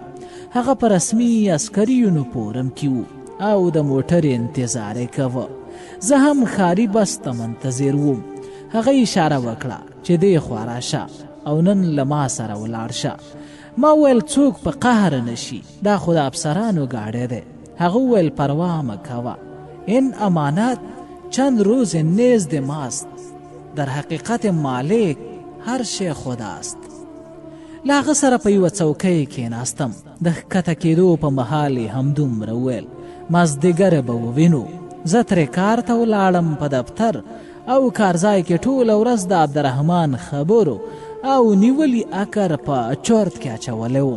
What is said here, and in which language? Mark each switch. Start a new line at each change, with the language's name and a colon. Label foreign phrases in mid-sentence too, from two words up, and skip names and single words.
Pashto: هغه په رسمي عسکري یونیفورم کې و او د موټر انتظار یې کوه. زه هم ښاري بس ته منتظر وم. هغه اشاره وکړه چې دې خوا راشه او نن له ما سره ولاړ شه. ما ویل څوک په قهر نشي، دا خو د افسرانو گاډی دی. هغه ویل پروا مه کوه،
Persian: این امانت چند روز نزد ماست، در حقیقت مالک هر شی خداست.
Pashto: له هغه سره په یوه څوکۍ کېناستم. د ښکته کېدو په مهال یې همدومره وویل مازدیګر به ووینو. زه ترې کار ته ولاړم. په دفتر او کارځای کې ټوله ورځ د عبدالرحمن خبرو او نیولی اکر په چورت کې اچولی وم.